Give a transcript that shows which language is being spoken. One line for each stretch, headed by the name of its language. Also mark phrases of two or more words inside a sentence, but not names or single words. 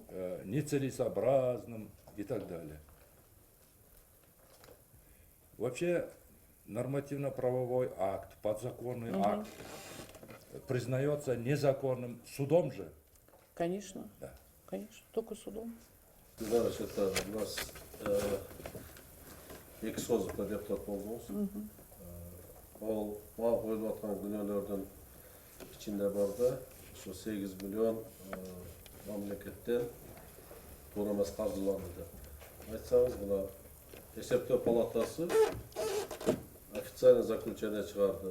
Russian: нецелесообразным и так далее. Вообще нормативно-правовой акт, подзаконный акт признается незаконным судом же. Конечно. Да. Конечно, только судом. Знаешь, это у нас
Kazakh: екі созықта депутат болдыңыз. Ол маған қойылып жатқан күнәлердің ішінде бар да, 8 миллион мемлекеттен тура емес қаржыланды деп. Айтсаңыз, мына есептеу палатасы
Russian: официальный заключение
Kazakh: шығарды.